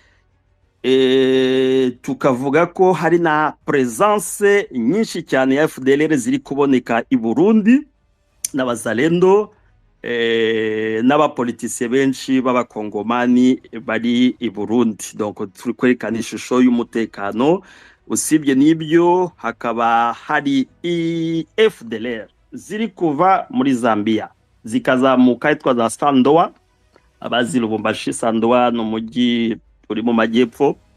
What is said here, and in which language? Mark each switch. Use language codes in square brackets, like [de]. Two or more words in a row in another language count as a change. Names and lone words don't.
[rw] Tukavuga ko hari na presence nyinshi cyane ya FDLR ziri kuboneka i Burundi n'abazalendo, n'abapolitisiye benshi b'abakongomani bari i Burundi. Donc turi kwerekana ishusho y'umutekano. Usibye n'ibyo, hakaba hari FDLR ziri kuva muri Zambia zikazamuka hitwa za Sandoa. Abazi Lubumbashi, Sandoa no mujyi uri mu majyepfo.